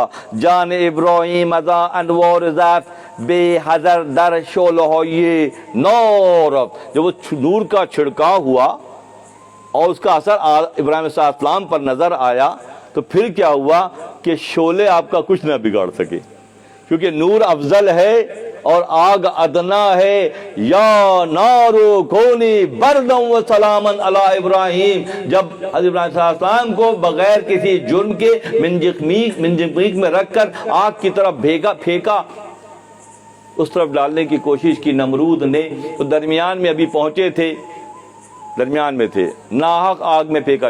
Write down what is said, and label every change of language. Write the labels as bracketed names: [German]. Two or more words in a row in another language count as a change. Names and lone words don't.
[Persian] جان ابراہیم ازا انوار ذات بے حضر در شولہ یہ نور. [Urdu] جب وہ نور کا چھڑکاؤ ہوا اور اس کا اثر ابراہیم علیہ السلام پر نظر آیا تو پھر کیا ہوا کہ شعلے آپ کا کچھ نہ بگاڑ سکے, کیونکہ نور افضل ہے اور آگ ادنا ہے. [Arabic] یا نارو کونی بردم و سلامن علی ابراہیم. [Urdu] جب حضرت ابراہیم صلی اللہ علیہ وسلم کو بغیر کسی جرم کے منجنیق میں رکھ کر آگ کی طرف پھینکا, اس طرف ڈالنے کی کوشش کی نمرود نے, تو درمیان میں ابھی پہنچے تھے, درمیان میں تھے, ناحق آگ میں پھینکا.